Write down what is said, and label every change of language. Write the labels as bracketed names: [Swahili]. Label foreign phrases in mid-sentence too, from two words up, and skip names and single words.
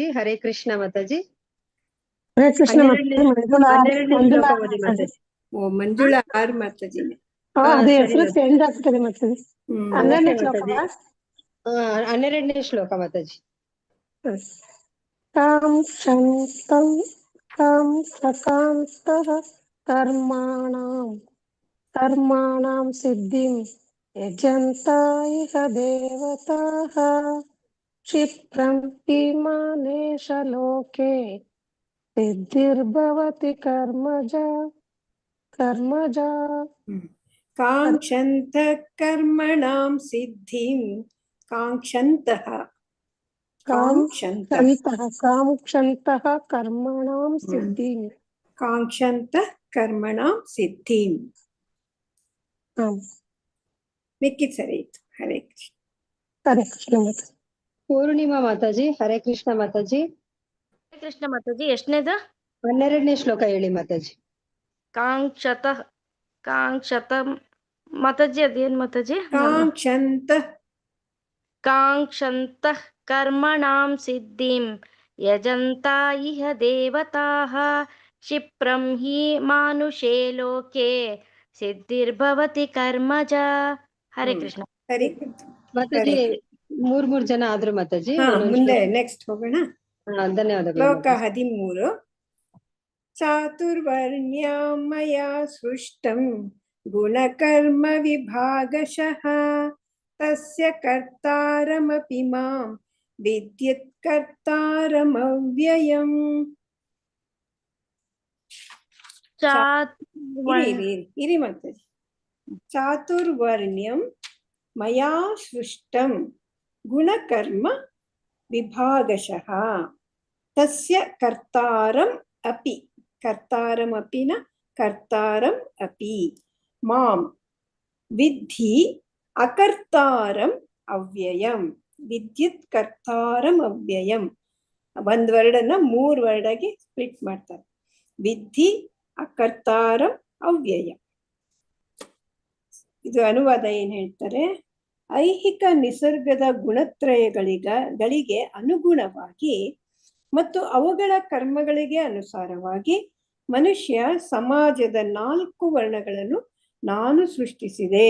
[Kannada] ಹರೇ ಕೃಷ್ಣ ಮಾತಾಜಿ. 12ನೇ ಶ್ಲೋಕ ಓದಿ ಮಾತಾಜಿ. ಓ, ಮಂಜುಳಾ ಆರ್ ಮಾತಾಜಿನೇ. ಸರಿ ಹೆಸರು ಚೇಂಜ್ ಆಗ್ತದೆ ಮಾತಾಜಿ. 12ನೇ ಶ್ಲೋಕ. 12ನೇ ಶ್ಲೋಕ ಮಾತಾಜಿ. [Sanskrit] ಕಾಂಕ್ಷಂತಃ ಕರ್ಮಣಾಂ कर्मणां सिद्धिं यजन्ता इह देवताः क्षिप्रं इमानेश लोके सिद्धिर्भवति कर्मजा काङ्क्षन्तः कर्मणां सिद्धिं काङ्क्षन्तः काङ्क्षन्तः कर्मणां सिद्धिं काङ्क्षन्तः कर्मणां सिद्धिं [Kannada] ಮಿಕ್ಕಿದ್ ಸರಿ ಇತ್ತು. ಹರೇ ಕೃಷ್ಣ. ಹರೇ ಕೃಷ್ಣ ಮಾತಾಜಿ. ಪೂರ್ಣಿಮಾ ಮಾತಾಜಿ. ಹರೇ ಕೃಷ್ಣ ಮಾತಾಜಿ. ಹರೇ ಕೃಷ್ಣ ಮಾತಾಜಿ. ಎಷ್ಟನೇದು? 12ನೇ ಶ್ಲೋಕ ಹೇಳಿ ಮಾತಾಜಿ. ಕಾಂಕ್ಷತ ಮಾತಾಜಿ ಅದೇನ್ ಮಾತಾಜಿ? [Sanskrit] ಕಾಂಕ್ಷಂತಃ ಕರ್ಮಣಾಂ ಸಿದ್ಧಿಂ ಯಜಂತಾ ಇಹ ದೇವತಾಃ ಕ್ಷಿಪ್ರಂ ಹಿ ಮಾನುಷೇ ಲೋಕೆ ಸಿದ್ಧಿರ್ಭವತಿ ಕರ್ಮಜಾ. [Kannada] ಹರೇ ಕೃಷ್ಣ. ಸರಿ ಮಾತಾಜಿ 3 ಜನ ಆದ್ರು ಮಾತಾಜಿ. ಮುಂದೆ ನೆಕ್ಸ್ಟ್ ಹೋಗೋಣ. ಧನ್ಯವಾದಗಳು. ಶ್ಲೋಕ 13. [Sanskrit] ಚಾತುರ್ವರ್ಣ್ಯಂ ಮಯಾ ಸೃಷ್ಟಂ ಗುಣಕರ್ಮ ವಿಭಾಗಶಃ ತಸ್ಯ ಕರ್ತಾರಮಪಿ ಮಾಂ ವಿದ್ಯತ್ ಕರ್ತಾರಮವ್ಯಯಂ. [Kannada] ಇರಿ ಮಾತಾಜಿ. [Sanskrit] ಚಾತುರ್ವರ್ಣ್ಯಂ ಮಯಾ ಸೃಷ್ಟಂ ಗುಣಕರ್ಮ ವಿಭಾಗಶಃ ತಸ್ಯ ಕರ್ತಾರಂ ಅಪಿ ಕರ್ತಾರಮಪಿ ನ ಕರ್ತಾರಂ ಅಪಿ ಮಾಂ ವಿದ್ಧಿ ಅಕರ್ತಾರಂ ಅವ್ಯಯಂ. ವಿದ್ಯುತ್ ಕರ್ತಾರಂ ಅವ್ಯಯಂ. [Kannada] ಒಂದ್ ವರ್ಡನ್ನ 3 ವರ್ಡಾಗಿ ಸ್ಪ್ಲಿಟ್ ಮಾಡ್ತಾರೆ. [Sanskrit] ವಿದ್ಧಿ ಅಕರ್ತಾರಂ ಅವ್ಯಯ. [Kannada] ಇದು ಅನುವಾದ ಏನ್ ಹೇಳ್ತಾರೆ? ಐಹಿಕ ನಿಸರ್ಗದ ಗುಣತ್ರಯಗಳಿಗೆ ಅನುಗುಣವಾಗಿ ಮತ್ತು ಅವುಗಳ ಕರ್ಮಗಳಿಗೆ ಅನುಸಾರವಾಗಿ ಮನುಷ್ಯ ಸಮಾಜದ 4 ವರ್ಣಗಳನ್ನು ನಾನು ಸೃಷ್ಟಿಸಿದೆ.